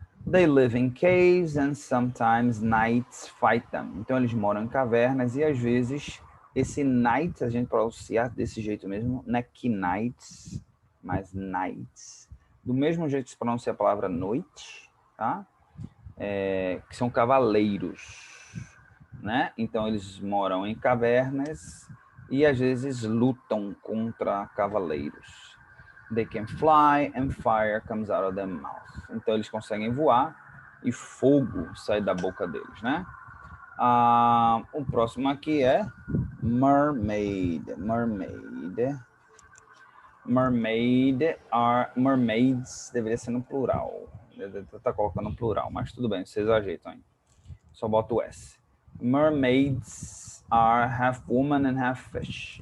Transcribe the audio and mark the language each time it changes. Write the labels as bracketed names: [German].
[English] They live in caves and sometimes knights fight them. [Portuguese] Então, eles moram em cavernas e às vezes esse knight, a gente pronuncia desse jeito mesmo, não é knights, mas knights. Do mesmo jeito que se pronuncia a palavra noite, tá? Que são cavaleiros, né? Então eles moram em cavernas e às vezes lutam contra cavaleiros. [English] They can fly and fire comes out of their mouth. [Portuguese] Então eles conseguem voar e fogo sai da boca deles, né? O próximo aqui é mermaid. Mermaids deveria ser no plural. Tá colocando no plural, mas tudo bem, vocês ajeitam aí. Só bota o S. [English] Mermaids are half woman and half fish.